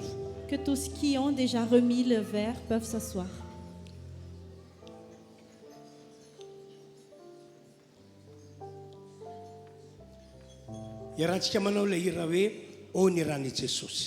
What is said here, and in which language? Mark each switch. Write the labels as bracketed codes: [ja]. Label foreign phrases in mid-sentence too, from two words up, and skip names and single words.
[fr] Que tous qui ont déjà remis le verre peuvent s'asseoir. [mg] Iarahantsika manao ilay hira hoe ô ny rany Jesosy.